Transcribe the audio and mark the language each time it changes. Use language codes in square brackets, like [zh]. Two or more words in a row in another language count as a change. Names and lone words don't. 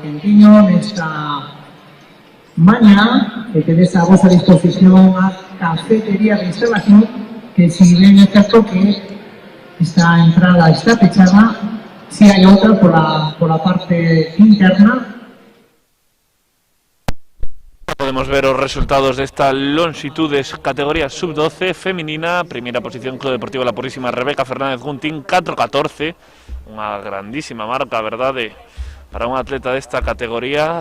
[gl] quentiño nesta mañá, que tenéis a vosa disposición a cafetería de instalación, [es] que si bien es cierto que esta entrada está fechada, si hay otra por la parte interna. [gl] Podemos ver os resultados desta longitudes categoría sub-12 feminina. Primeira posición Club Deportivo La Purísima, Rebeca Fernández Guntín, 4.14, unha grandísima marca, verdade, para un atleta desta categoría.